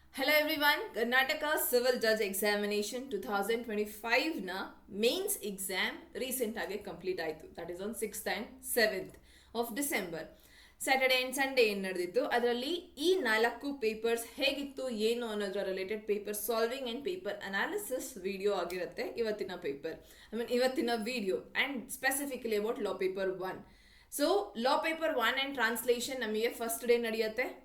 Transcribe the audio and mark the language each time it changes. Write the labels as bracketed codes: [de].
[en] Hello everyone, [kn] Karnataka Civil Judge Examination 2025 ನ mains exam recent ಆಗಿ complete ಆಯಿತು. [en] That is on 6th and 7th of December. [kn] Saturday and Sunday ಏನು ನಡೆದಿತ್ತು, ಅದರಲ್ಲಿ ಈ 4 ಪೇಪರ್ಸ್ ಹೇಗಿತ್ತು ಏನು ಅನ್ನೋದ್ರ related paper solving and paper analysis video ಆಗಿರುತ್ತೆ ಇವತ್ತಿನ ಪೇಪರ್. ಇವತ್ತಿನ [en] Video and specifically about law paper 1. [kn] So law paper 1 and translation ನಮಗೆ ಫಸ್ಟ್ ಡೇ ನಡೆಯುತ್ತೆ.